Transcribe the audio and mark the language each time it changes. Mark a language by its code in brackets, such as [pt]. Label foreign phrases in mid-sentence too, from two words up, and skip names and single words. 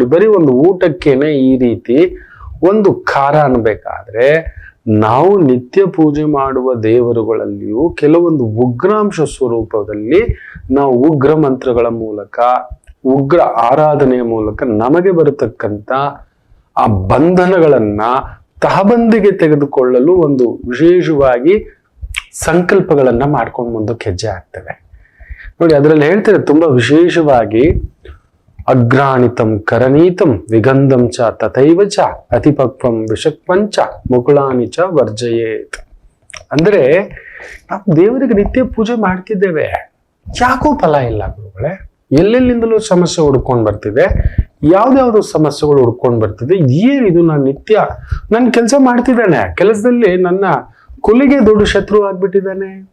[kn] ಬರೀ ಒಂದು ಊಟಕ್ಕೇನೆ ಈ ರೀತಿ ಒಂದು ಖಾರ ಅನ್ಬೇಕಾದ್ರೆ ನಾವು ನಿತ್ಯ ಪೂಜೆ ಮಾಡುವ ದೇವರುಗಳಲ್ಲಿಯೂ ಕೆಲವೊಂದು ಉಗ್ರಾಂಶ ಸ್ವರೂಪದಲ್ಲಿ ನಾವು ಉಗ್ರ ಮಂತ್ರಗಳ ಮೂಲಕ, ಉಗ್ರ ಆರಾಧನೆಯ ಮೂಲಕ ನಮಗೆ ಬರತಕ್ಕಂತ ಆ ಬಂಧನಗಳನ್ನ ತಹಬಂದಿಗೆ ತೆಗೆದುಕೊಳ್ಳಲು ಒಂದು ವಿಶೇಷವಾಗಿ ಸಂಕಲ್ಪಗಳನ್ನ ಮಾಡ್ಕೊಂಡು ಮುಂದಕ್ಕೆ ಹೆಜ್ಜೆ ಆಗ್ತವೆ ನೋಡಿ. ಅದರಲ್ಲಿ ಹೇಳ್ತಾರೆ ತುಂಬಾ ವಿಶೇಷವಾಗಿ, [sa] ಅಗ್ರಾಣಿತಂ ಕರಣೀತಂ ವಿಗಂಧಂ ಚ ತಥೈವ ಚ ಅತಿಪಕ್ವಂ ವಿಷಕ್ವಂಚ ಮುಕುಳಾನಿ ಚ ವರ್ಜಯೇತ್. [kn] ಅಂದ್ರೆ ನಾವು ದೇವರಿಗೆ ನಿತ್ಯ ಪೂಜೆ ಮಾಡ್ತಿದ್ದೇವೆ, ಯಾಕೋ ಫಲ ಇಲ್ಲ ಗುರುಗಳೇ. ಎಲ್ಲೆಲ್ಲಿಂದಲೂ ಸಮಸ್ಯೆ ಹುಡ್ಕೊಂಡ್ ಬರ್ತಿದೆ, ಯಾವ್ದಾವ್ದು ಸಮಸ್ಯೆಗಳು ಹುಡ್ಕೊಂಡ್ ಬರ್ತಿದೆ. ಏನಿದು, ನಾನು ನಿತ್ಯ ನನ್ನ ಕೆಲಸ ಮಾಡ್ತಿದ್ದಾನೆ, ಕೆಲಸದಲ್ಲಿ ನನ್ನ ಕೊಲಿಗೆ ದೊಡ್ಡ ಶತ್ರು ಆಗ್ಬಿಟ್ಟಿದ್ದಾನೆ.